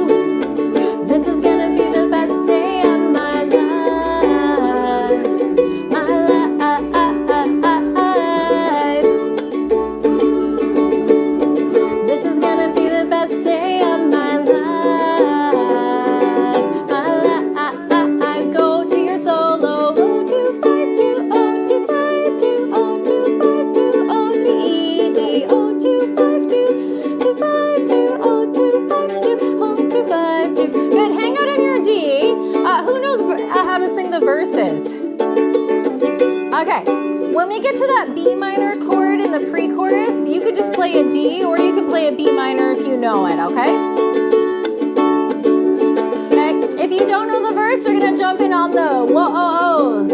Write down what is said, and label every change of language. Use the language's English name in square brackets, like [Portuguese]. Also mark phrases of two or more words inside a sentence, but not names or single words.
[English] This is gonna be the best day of my life. My life. This is gonna be the best day of my life. My life. Go to your solo. O, 2, 5, 2, O, 2, 5, 2, O, 2, 5, 2, O, 2, E, D, O, 2, 5, 2, 2, 5, 2, O, 2, 5, 2, O, 2, 5, 2. Good, hang out on your D. Who knows how to sing the verses? Okay, when we get to that B minor chord in the pre-chorus, you could just play a D or you could play a B minor if you know it, okay? Okay, if you don't know the verse, you're gonna jump in on the whoa-oh-ohs.